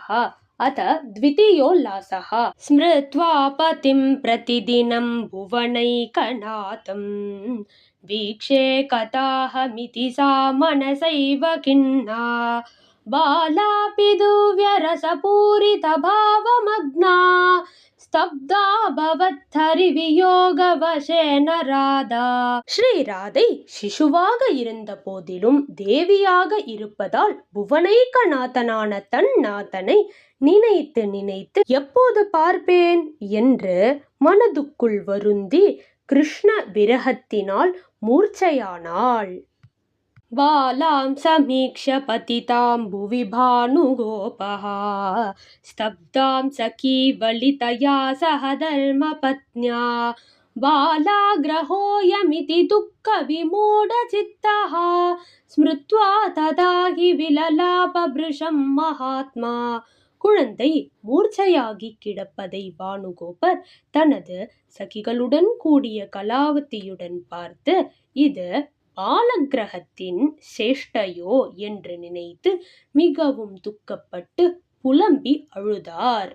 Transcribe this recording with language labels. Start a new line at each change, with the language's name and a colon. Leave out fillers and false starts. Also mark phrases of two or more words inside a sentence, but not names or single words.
Sanskrit: अथ द्वितीयोल्लासः। स्मृत्वा पतिं प्रतिदिनं भुवनैकनाथं वीक्षे कथाहमिति सा मनसैव खिन्ना बालापि दुव्यरसपूरितभावमग्ना स्तब्धा भवद्धरिवियोगवशेन राधा.
Tamil: ஸ்ரீ ராதை சிசுவாக இருந்த போதிலும் தேவியாக இருப்பதால் புவனைக்கநாதனான தன் நாதனை நினைத்து நினைத்து எப்போது பார்ப்பேன் என்று மனதுக்குள் வருந்தி கிருஷ்ண விரகத்தினால் மூர்ச்சையானாள்.
Sanskrit: बालां समीक्ष्य पतितां भुवि भानुगोपः स्तब्धां सखीवलितया सह धर्मपत्न्या बालाग्रहोऽयमिति दुःखविमूढचित्तः स्मृत्वा तदा हि विललापभृशं महात्मा.
Tamil: குழந்தை மூர்ச்சையாகி கிடப்பதை பானுகோபர் தனது சகிகளுடன் கூடிய கலாவதியுடன் பார்த்து இது பாலகிரகத்தின் சேஷ்டையோ என்று நினைத்து மிகவும் துக்கப்பட்டு புலம்பி அழுதார்.